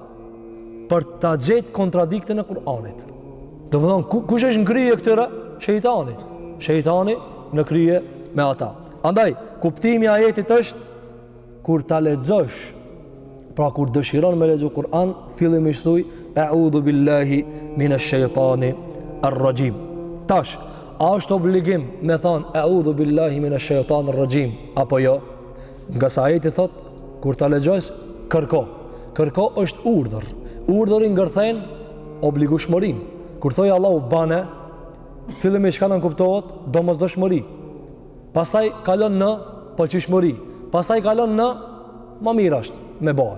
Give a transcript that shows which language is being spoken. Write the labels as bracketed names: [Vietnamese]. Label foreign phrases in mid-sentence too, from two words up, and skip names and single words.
[Albanian] Për ta gjetë kontradiktën e Kur'anit. Do të thonë, kush është ngrirje këtyre? Shejtani. Shejtani në krije me ata. Andaj, kuptimi i ajetit është kur ta lexosh, pra kur dëshiron me lexu Kur'an, fillimisht thuj [Arabic] أعوذ بالله من الشيطان الرجيم. [Albanian] Tash, a është obligim me thonë [Arabic] أعوذ بالله من الشيطان الرجيم [Albanian] apo jo? Nga sa ajeti thot, kur ta lexosh, kërko. Kërko është urdhër. Urdhëri ngërthen obligueshmërinë. Kur thoj Allahu bane, fillimisht çka kuptohet? Domosdoshmëri. Pastaj kalon në pëlqyeshmëri. Pastaj kalon në më mirë është me bëhe.